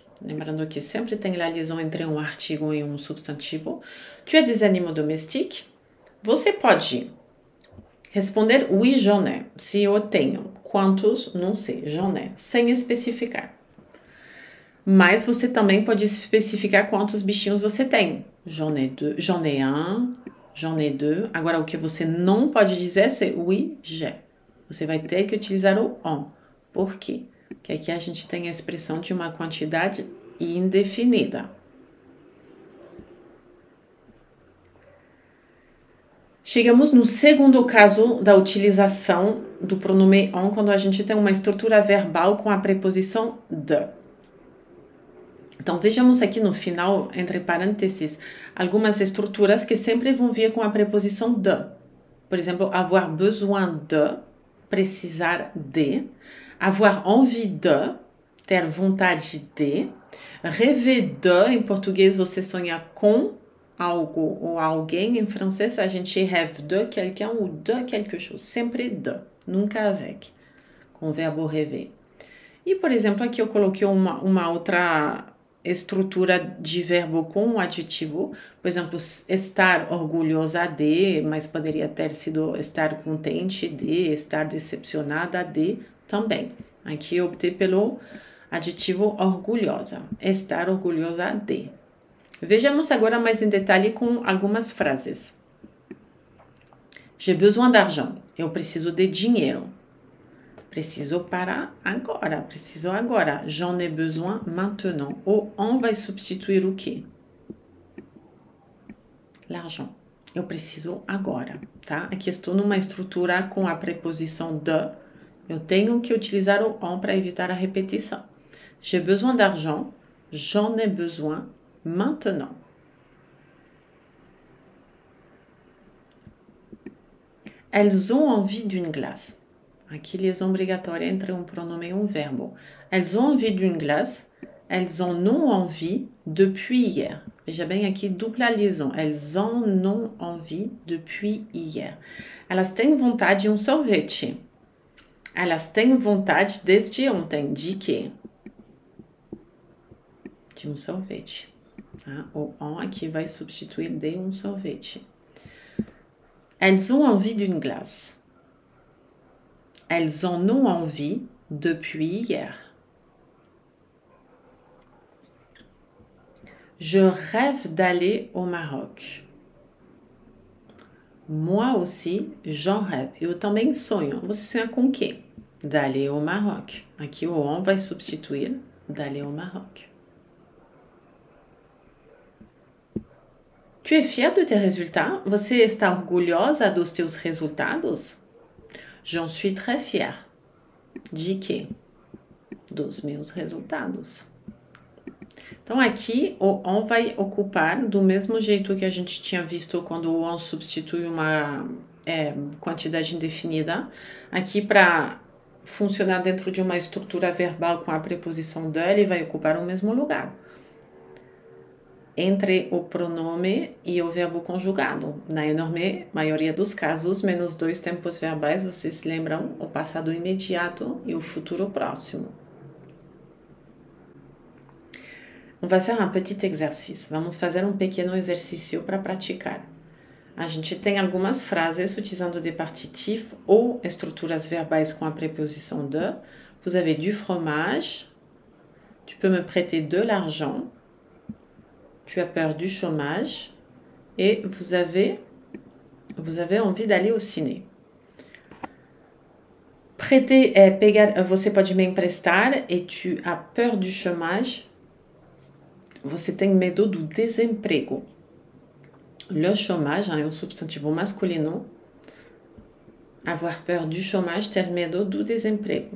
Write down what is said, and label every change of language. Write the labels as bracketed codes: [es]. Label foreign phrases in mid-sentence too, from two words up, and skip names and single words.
[pt] Lembrando que sempre tem a liaison entre um artigo e um substantivo. [fr] Tu as des animaux domestiques. [pt] Você pode responder [fr] oui, j'en ai. [pt] Se eu tenho. Quantos? Não sei. [fr] J'en ai. [pt] Sem especificar. Mas você também pode especificar quantos bichinhos você tem. [fr] J'en ai un, j'en ai deux. [pt] Agora, o que você não pode dizer é [fr] oui, j'ai. [pt] Você vai ter que utilizar o on. Por quê? Porque aqui a gente tem a expressão de uma quantidade indefinida. Chegamos no segundo caso da utilização do pronome on, quando a gente tem uma estrutura verbal com a preposição de. Então, vejamos aqui no final, entre parênteses, algumas estruturas que sempre vão vir com a preposição de. Por exemplo, [fr] avoir besoin de, [pt] precisar de. [fr] Avoir envie de, [pt] ter vontade de. [fr] Rêver de, [pt] em português você sonha com algo ou alguém. Em francês a gente [fr] rêve de quelqu'un ou de quelque chose. [pt] Sempre de, nunca avec, com o verbo rêver. E, por exemplo, aqui eu coloquei uma outra estrutura de verbo com um adjetivo, por exemplo, estar orgulhosa de, mas poderia ter sido estar contente de, estar decepcionada de também. Aqui eu optei pelo adjetivo orgulhosa, estar orgulhosa de. Vejamos agora mais em detalhe com algumas frases. [fr] J'ai besoin d'argent, [pt] eu preciso de dinheiro. Preciso para agora, preciso agora. [fr] J'en ai besoin maintenant. [pt] O on vai substituir o quê? L'argent. Eu preciso agora, tá? Aqui estou numa estrutura com a preposição de. Eu tenho que utilizar o on para evitar a repetição. [fr] J'ai besoin d'argent. J'en ai besoin maintenant. Elles ont envie d'une glace. [pt] Aqui, liaison obrigatória entre um pronome e um verbo. [fr] Elles ont envie d'une glace. Elles en ont envie depuis hier. [pt] Veja bem aqui, dupla liaison. [fr] Elles en ont envie depuis hier. [pt] Elas têm vontade de um sorvete. Elas têm vontade desde ontem. De quê? De um sorvete. Tá? O on aqui vai substituir de um sorvete. [fr] Elles ont envie d'une glace. Elles en ont envie depuis hier. Je rêve d'aller au Maroc. Moi aussi, j'en rêve. [pt] Eu também sonho. Você sonha com o quê? [fr] D'aller au Maroc. [pt] Aqui o on vai substituir [fr] d'aller au Maroc. Tu es fière de tes résultats? [pt] Você está orgulhosa dos teus resultados? J'en suis très fière. De quê? Dos meus resultados. Então, aqui, o on vai ocupar do mesmo jeito que a gente tinha visto quando o on substitui uma quantidade indefinida. Aqui, para funcionar dentro de uma estrutura verbal com a preposição de, ele vai ocupar o mesmo lugar entre o pronome e o verbo conjugado. Na enorme maioria dos casos, menos dois tempos verbais, vocês se lembram o passado imediato e o futuro próximo. [fr] On va faire un petit exercice. [pt] Vamos fazer um pequeno exercício para praticar. A gente tem algumas frases utilizando [fr] des partitifs [pt] ou estruturas verbais com a preposição de. [fr] Vous avez du fromage. Tu peux me prêter de l'argent. Tu as peur du chômage. Et vous avez envie d'aller au ciné. [pt] Prêter é pegar, você pode me emprestar. [fr] Et tu as peur du chômage. [pt] Você tem medo do desemprego. [fr] Le chômage [pt] é um substantivo masculino. [fr] Avoir peur du chômage, [pt] ter medo do desemprego.